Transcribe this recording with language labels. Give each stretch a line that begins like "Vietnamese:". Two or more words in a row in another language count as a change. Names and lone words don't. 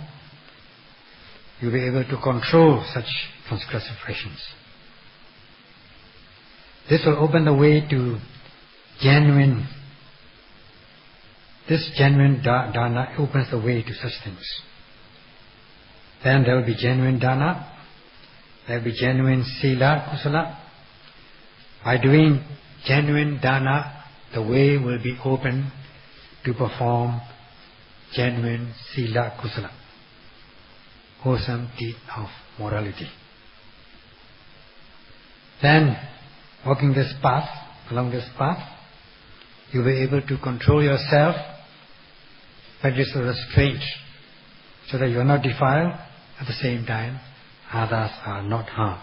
English: You will be able to control such transgressive actions. This will open the way to genuine dana opens the way to such things. Then there will be genuine dana, there will be genuine
Pali: sila, kusala.
English: By doing genuine dana, the way will be open to perform genuine
Pali: sila, kusala,
English: wholesome deed of morality. Then, walking this path, along this path, you will be able to control yourself, practice restraint, so that you are not defiled, at the same time others are not harmed.